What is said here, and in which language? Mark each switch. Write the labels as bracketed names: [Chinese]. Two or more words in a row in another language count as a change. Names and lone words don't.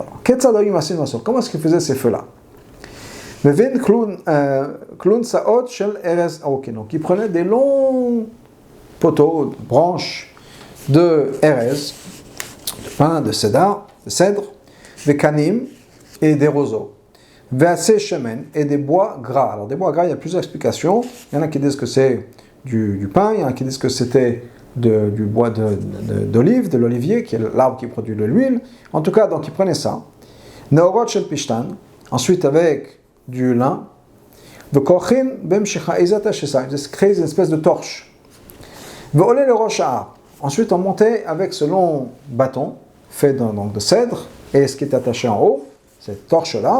[French] Comment est-ce qu'ils faisaient ces feux-là? Donc, ils prenaient des longs poteaux, branches de Erez, de pin, de cèdre, des kanim et des roseaux. [Hebrew] Ve'aseh shemen [French] et des bois gras. Alors, des bois gras, il y a plusieurs explications. Il y en a qui disent que c'est du pain, il y en a qui disent que c'était du bois d'olive, de l'olivier, qui est l'arbre qui produit de l'huile. En tout cas, donc ils prenaient ça. [Hebrew] Neorot shel pishtan, [French] ensuite avec du lin. [Hebrew] Vekochin bemshicha izata shesa, [French] ils créent une espèce de torche. [Hebrew] Ve'olé le rosh ha'ar. [French] Ensuite, on montait avec ce long bâton, fait donc de cèdre, et ce qui est attaché en haut, cette torche-là.